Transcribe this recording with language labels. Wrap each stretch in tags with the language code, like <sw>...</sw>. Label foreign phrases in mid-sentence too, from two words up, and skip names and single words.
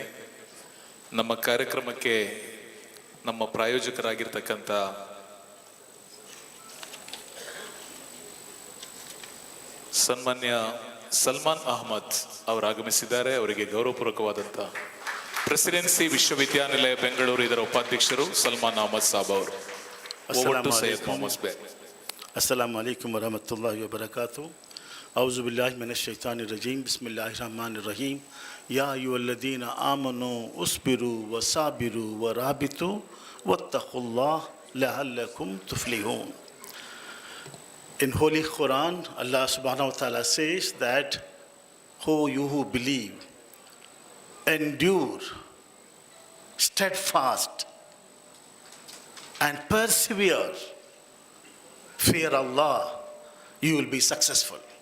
<kn>ನಮ್ಮ ಕಾರ್ಯಕ್ರಮಕ್ಕೆ ನಮ್ಮ ಪ್ರಾಯೋಜಕರಾಗಿರ್ತಕ್ಕಂಥ ಸನ್ಮಾನ್ಯ ಸಲ್ಮಾನ್ ಅಹಮದ್ ಅವರು ಆಗಮಿಸಿದ್ದಾರೆ. ಅವರಿಗೆ ಗೌರವಪೂರ್ವಕವಾದಂಥ ಪ್ರೆಸಿಡೆನ್ಸಿ ವಿಶ್ವವಿದ್ಯಾನಿಲಯ ಬೆಂಗಳೂರು ಇದರ ಉಪಾಧ್ಯಕ್ಷರು ಸಲ್ಮಾನ್ ಅಹಮದ್ ಸಾಬ್ ಅವರು. ಸೈಯದ್ ಮೊಹಮ್ಮದ್ ಬ್ಯಾರಿ.</kn> <ar>السلام عليكم ورحمة الله وبركاته أعوذ بالله من الشيطان الرجيم بسم الله الرحمن الرحيم يا أيها الذين آمنوا اصبروا وصابروا ورابطوا واتقوا الله لعلكم تفلحون.</ar> <en>In Holy Quran, Allah</en> <ar>سبحانه وتعالى</ar> <en>says that, "Ho you who believe, endure, steadfast, and persevere. Fear Allah, you will be successful."</en>